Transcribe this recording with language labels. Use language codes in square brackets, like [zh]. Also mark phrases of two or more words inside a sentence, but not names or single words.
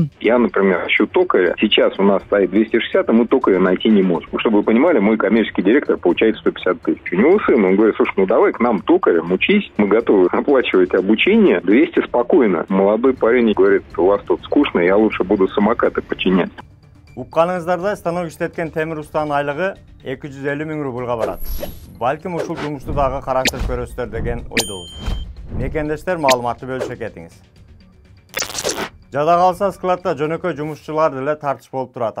[ru] Я, например, ищу токаря. Сейчас у нас стоит 260, а мы токаря найти не можем. Чтобы вы понимали, мой коммерческий директор получает 150 тысяч. У него сын, он говорит: слушай, ну давай к нам токарем, учись, мы готовы оплачивать обучение, 200 спокойно. Молодой парень говорит: у вас тут скучно, я лучше буду самокаты починять. [ky] Укканыңыздарда станок иштеткен темир устанын айлыгы 250 миң рублга барат. Балким ушул жумушту дагы караштырып көрөсүздөр деген ойдобуз. Мекендештер, маалыматты бөлүшө кетиңиз. Жада калса складда жөнөкөй жумушчулар деле тартыш болуп турат.